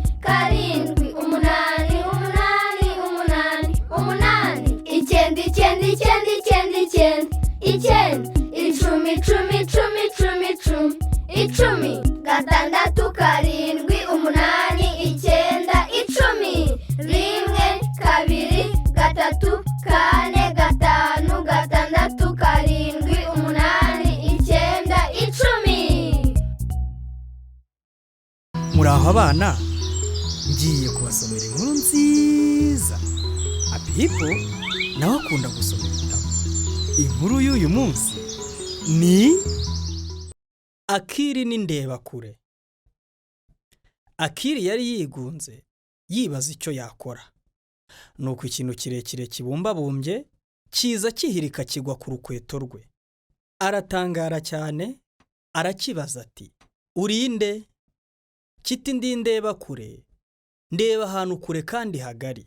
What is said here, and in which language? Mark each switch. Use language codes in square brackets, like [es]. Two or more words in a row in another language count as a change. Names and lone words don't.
[rw] karindwi umunani umunani umunani umunani icyenda icyenda icyenda icyenda icyenda icyenda icumi icumi icumi icumi icumi icumi gatandatu karindwi umunani icyenda icumi rimwe kabiri gatatu kane gatanu gatandatu karindwi umunani icyenda icumi. muraho abana ngiye kubasomera inkuru nziza apipo nawe akunda gusoma ibitabo. Inkuru y'uyu munsi ni akili n'indebakure. Akili yari yigunze yibaza icyo yakora, nuko ikintu kirekire kibumbabumbye kiza kihirika kigwa ku rukweto rwe. Aratangara cyane arakibaza ati urinde? Kiti ndi indebakure, ndeba ahantu kure kandi hagari.